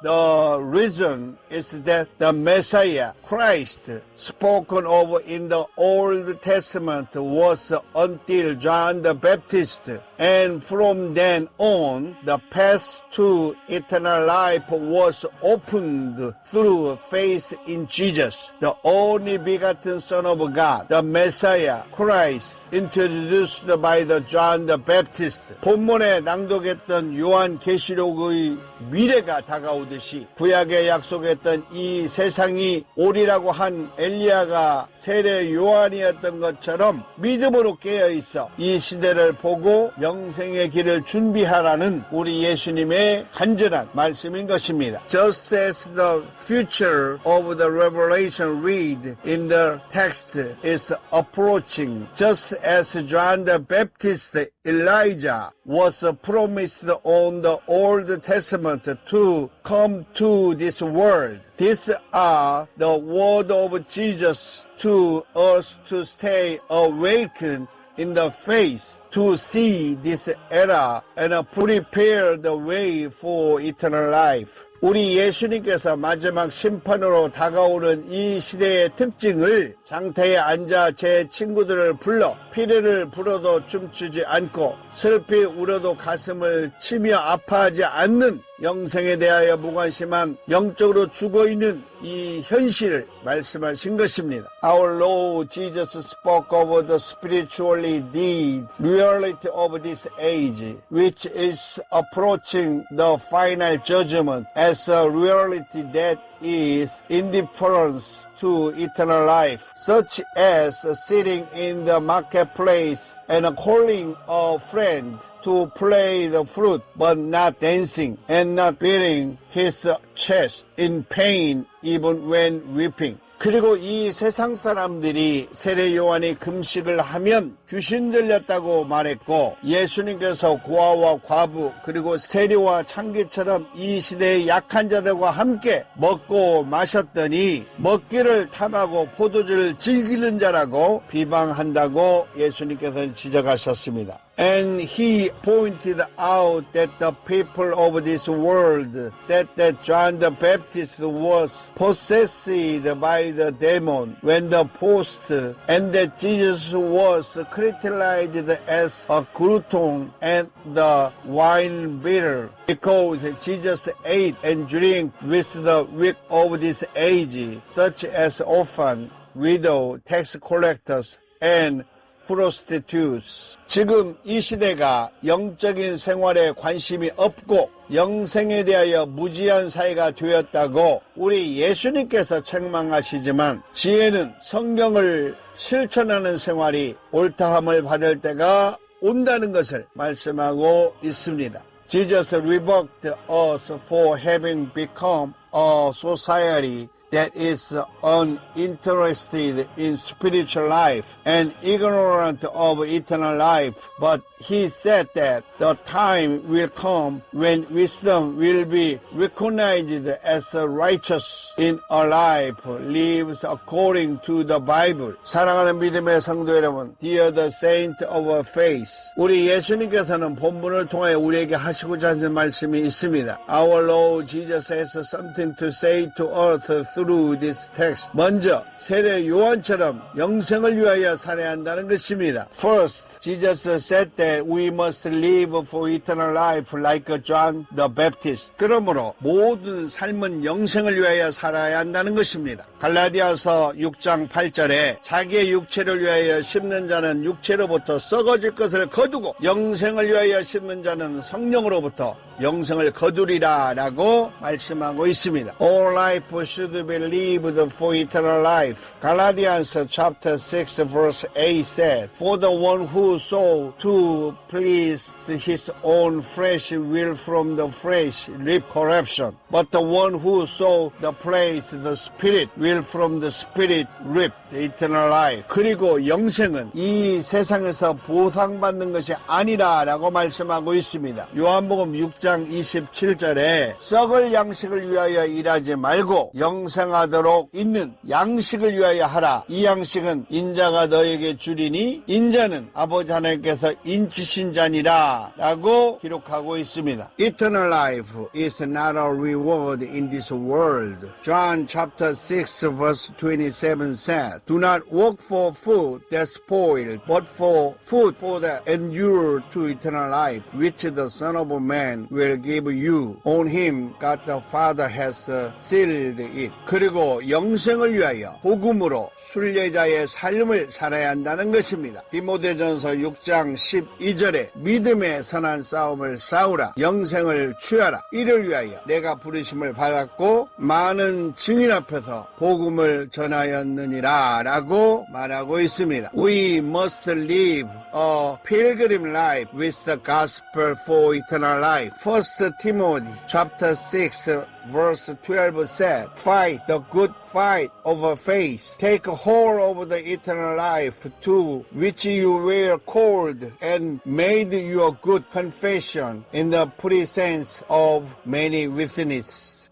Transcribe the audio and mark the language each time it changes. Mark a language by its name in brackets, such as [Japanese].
[English] The reason is that the Messiah, Christ, spoken of in the Old Testament was until John the Baptist, and from then on, the path to eternal life was opened through faith in Jesus, the only begotten Son of God, the Messiah, Christ, introduced by the John the Baptist. [Korean] 본문에 낭독했던 요한 계시록의 미래가 다가오듯이 구약에 약속했던 이 세상이 오리라고 한 엘리야가 세례 요한이었던 것처럼 믿음으로 깨어있어 이 시대를 보고 영생의 길을 준비하라는 우리 예수님의 간절한 말씀인 것입니다. [English] Just as the future of the revelation read in the text is approaching, just as John the Baptist, Elijah was promised on the Old Testament to come to this world. These are the word of Jesus to us to stay awakened in the faith, to see this era and prepare the way for eternal life. [Korean] 우리 예수님께서 마지막 심판으로 다가오는 이 시대의 특징을 장터에 앉아 제 친구들을 불러 피리를 불어도 춤추지 않고 슬피 울어도 가슴을 치며 아파하지 않는 영생에 대하여 무관심한 영적으로 죽어있는 이 현실을 말씀하신 것입니다. [English] Our Lord Jesus spoke of the spiritually dead reality of this age, which is approaching the final judgment as a reality that is indifference to eternal life, such as sitting in the marketplace and calling a friend to play the flute, but not dancing, and not beating his chest in pain even when weeping. [Korean] 그리고 이 세상 사람들이 세례 요한이 금식을 하면 귀신 들렸다고 말했고 예수님께서 고아와 과부 그리고 세리와 창기처럼 이 시대의 약한 자들과 함께 먹고 마셨더니 먹기를 탐하고 포도주를 즐기는 자라고 비방한다고 예수님께서는 지적하셨습니다. [English] And he pointed out that the people of this world said that John the Baptist was possessed by the demon when the post, and that Jesus was criticized as a glutton and the wine bibber, because Jesus ate and drank with the weak of this age, such as orphans, widows, tax collectors, and prostitutes. [Korean] 지금 이 시대가 영적인 생활에 관심이 없고 영생에 대하여 무지한 사회가 되었다고 우리 예수님께서 책망하시지만 지혜는 성경을 실천하는 생활이 옳다함을 받을 때가 온다는 것을 말씀하고 있습니다. [English] Jesus rebuked us for having become a society that is uninterested in spiritual life and ignorant of eternal life. But he said that the time will come when wisdom will be recognized as righteous in a life lives according to the Bible. [Korean] 사랑하는 믿음의 성도 여러분, [English] dear the saint of our faith, [Korean] 우리 예수님께서는 본문을 통해 우리에게 하시고자 하는 말씀이 있습니다. [English] Our Lord Jesus has something to say to earth through this text. [Korean] 먼저 세례 요한처럼 영생을 위하여 살아야 한다는 것입니다. [English] First, Jesus said that we must live for eternal life like John the Baptist. [Korean] 그러므로 모든 삶은 영생을 위하여 살아야 한다는 것입니다. 갈라디아서 6장 8절에 자기의 육체를 위하여 심는 자는 육체로부터 썩어질 것을 거두고 영생을 위하여 심는 자는 성령으로부터 영생을 거두리라 라고 말씀하고 있습니다. [English] All life should be lived for eternal life. Galatians chapter 6 verse 8 said, For the one who sought to please his own flesh will from the flesh reap corruption. But the one who sought to please the Spirit will from the Spirit reap the eternal life. [Korean] 그리고 영생은 이 세상에서 보상받는 것이 아니라 라고 말씀하고 있습니다. 요한복음 6장 27절에 썩을 양식을 위하여 일하지 말고 영생하도록 있는 양식을 위하여 하라. 이 양식은 인자가 너에게 주리니 인자는 아버지 하나님께서 인치신 자니라 라고 기록하고 있습니다. [English] Eternal life is not a reward in this world. John chapter 6 verse 27 said, Do not work for food that spoil, but for food for the endure to eternal life, which the Son of Man will give you. On him God the Father has sealed it. [Korean] 그리고 영생을 위하여 복음으로 순례자의 삶을 살아야 한다는 것입니다. 디모데전서 6장 12절에 믿음의 선한 싸움을 싸우라. 영생을 취하라. 이를 위하여 내가 부르심을 받았고 많은 증인 앞에서 복음을 전하였느니라 라고 말하고 있습니다. [English] We must live a pilgrim life with the gospel for eternal life. 1 Timothy chapter 6 verse 12 said, Fight the good fight of faith. Take hold of the eternal life to which you were called and made your good confession in the presence of many witnesses.